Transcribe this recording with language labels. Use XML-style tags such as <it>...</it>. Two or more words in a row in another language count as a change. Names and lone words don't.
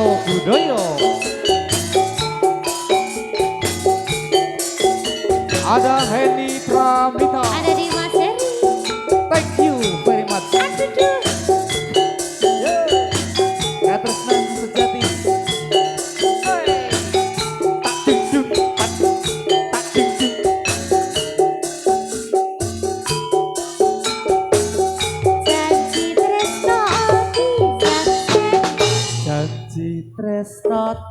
<jv>Budoyo.</jv> <id>Ada Henny Pramita. Ada di Mas Heri.</id> <en>Thank you very much.</en> <jv>Aduh. Katresnan sejati. Tak dung dung, tak dung dung. Janji tresno</jv>